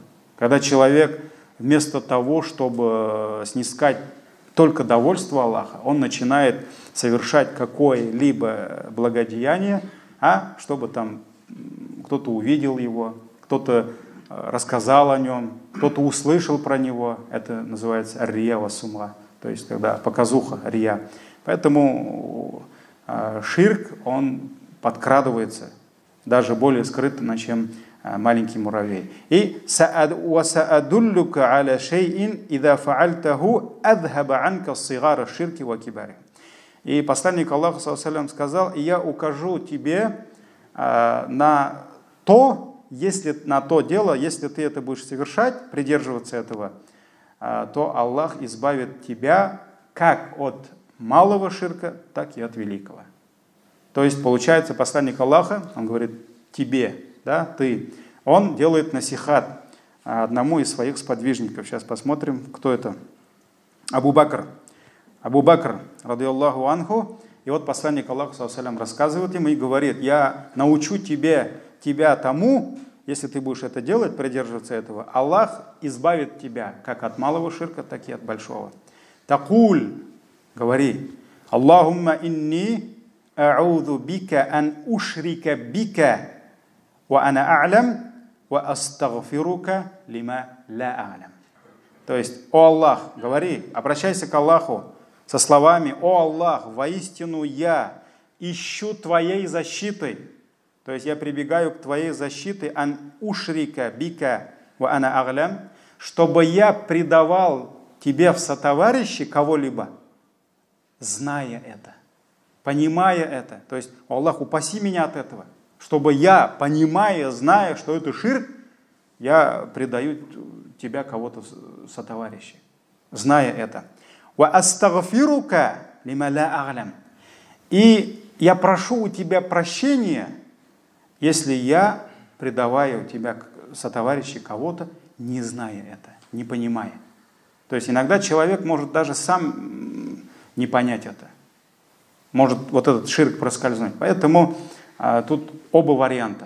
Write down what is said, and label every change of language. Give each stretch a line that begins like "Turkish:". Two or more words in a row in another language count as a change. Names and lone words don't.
Russian: Когда человек вместо того, чтобы снискать только довольство Аллаха, он начинает совершать какое-либо благодеяние, чтобы там кто-то увидел его, кто-то рассказал о нем, кто-то услышал про него. Это называется
Arabic: رياء وسمعة,
Russian: то есть когда показуха, рия. Поэтому ширк, он подкрадывается даже более скрытно, чем маленький муравей.
Arabic: И «سأدلك على شيء إذا فعلته أذهب عنك صغار الشرك وكباره».
Russian: И посланник Аллаха
Arabic: صلى الله عليه وسلم
Russian: сказал: «И я укажу тебе на то, на то дело, если ты это будешь совершать, придерживаться этого, то Аллах избавит тебя как от малого ширка, так и от великого». То есть, получается, посланник Аллаха, он говорит тебе, да, ты, он делает насихат одному из своих сподвижников. Сейчас посмотрим, кто это. Абу Бакр,
Arabic: رضي الله عنه.
Russian: И вот посланник Аллаха,
Arabic: صلى الله عليه وسلم,
Russian: рассказывает ему и говорит: «Я научу тебя тому, если ты будешь это делать, придерживаться этого, Аллах избавит тебя как от малого ширка, так и от большого». Такуль, говори:
Arabic: «اللهم إني أعوذ بك أن أشرك بك وأنا أعلم وأستغفرك لما لا أعلم».
Russian: То есть: «О Аллах», говори, обращайся к Аллаху со словами: «О Аллах, воистину я ищу Твоей защиты». То есть я прибегаю к Твоей защите,
Arabic: أن أشرك بك وأنا أعلم,
Russian: чтобы я предавал Тебе в сотоварищи кого-либо, зная это, понимая это. То есть: Аллах, упаси меня от этого, чтобы я, понимая, зная, что это ширк, я предаю Тебя кого-то в сотоварищи, зная это.
Arabic: وأستغفرك لما لا أعلم.
Russian: И я прошу у Тебя прощения, если я предаваю Тебя сотоварищи кого-то, не зная это, не понимая. То есть иногда человек может даже сам не понять это. Может вот этот ширк проскользнуть. Поэтому тут оба варианта.